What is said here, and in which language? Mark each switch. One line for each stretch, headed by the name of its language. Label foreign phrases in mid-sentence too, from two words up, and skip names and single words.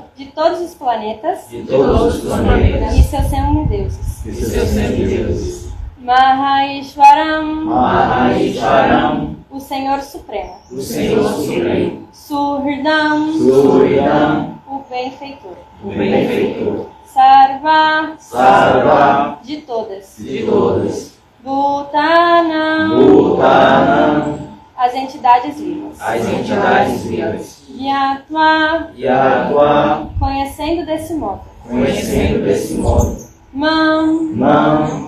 Portuguese: de todos os planetas de todos os planetas. e seus semideuses. E seus semideuses. Maheshwaram, Maheshwaram, o Senhor Supremo. o Senhor Supremo. Suhridam, Suridam, o benfeitor. o benefeitor. Sarva, Sarva, de todas. de todas. Bhutanam, Bhutanam, as entidades vivas. as entidades vivas. Yatma, Yatva, conhecendo desse modo. conhecendo desse modo. Mam, Nam,